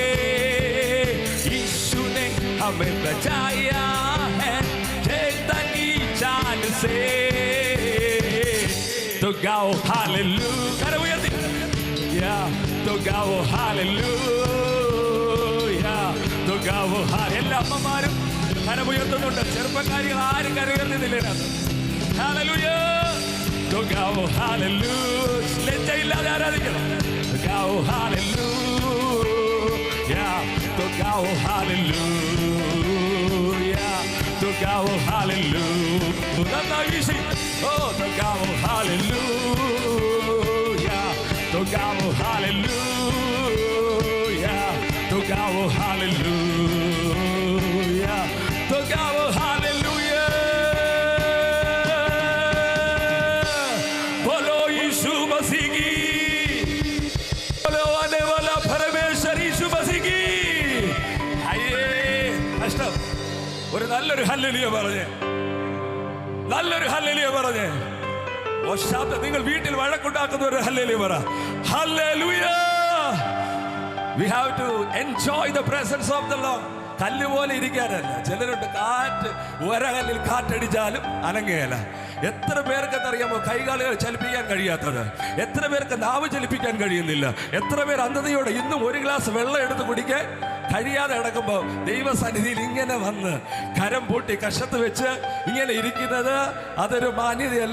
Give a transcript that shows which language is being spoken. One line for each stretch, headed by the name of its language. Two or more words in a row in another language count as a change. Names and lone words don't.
Hindi: यीशु ने हमें बचाया है शैतान की जाल से, तो गाओ हालेलुया, तो गाओ हालेलुया, तो गाओ हालेलुया.
Malayalam: എല്ലാ അമ്മമാരും കരമുയർത്തുന്നുണ്ട്, ചെറുപ്പക്കാരികൾ ആരും കരയുന്നില്ല. ഹല്ലേലൂയ,
Hindi: तो गाओ हालेलुया,
Malayalam: ലജ്ജയില്ലാതെ ആരാധിക്കണം.
Hindi: गाओ हालेलुया, तो गाओ हालेलुया, तो गाओ हालेलुया. Oh, तो गाओ हालेलुया, तो गाओ हालेलुया, तो गाओ हालेलुया, तो गाओ हालेलुया. बोलो यीशु मसीह की, बोलो आने वाला परमेश्वर यीशु मसीह की.
Malayalam: അയ്യേ കഷ്ടം. ഒരു നല്ലൊരു ഹല്ലേലൂയ പറഞ്ഞേ, നല്ലൊരു ഹല്ലേലൂയ പറഞ്ഞേ. ഓ ശബ്ദം, നിങ്ങൾ വീട്ടിൽ വഴക്കുണ്ടാക്കുന്ന ഒരു ഹല്ലേലൂയ പറ. ഹല്ലേലൂയ.
English: We have to enjoy the presence of the Lord.
Malayalam: കല്ല് പോലെ ഇരിക്കാനല്ല. ചിലരുണ്ട് കാറ്റ്, ഒരകല്ലിൽ കാറ്റടിച്ചാലും അനങ്ങുകയില്ല. എത്ര പേർക്കെന്നറിയാമോ കൈകാലുകൾ ചലിപ്പിക്കാൻ കഴിയാത്തത്? എത്ര പേർക്ക് നാവ് ചലിപ്പിക്കാൻ കഴിയുന്നില്ല? എത്ര പേർ അന്ധതയോടെ ഇന്നും ഒരു ഗ്ലാസ് വെള്ളം എടുത്ത് കുടിക്കാൻ കഴിയാതെ കിടക്കുമ്പോൾ ദൈവസന്നിധിയിൽ ഇങ്ങനെ വന്ന് കരം പൂട്ടി കഷത്ത് വെച്ച് ഇങ്ങനെ ഇരിക്കുന്നത് അതൊരു മാന്യതയല്ല.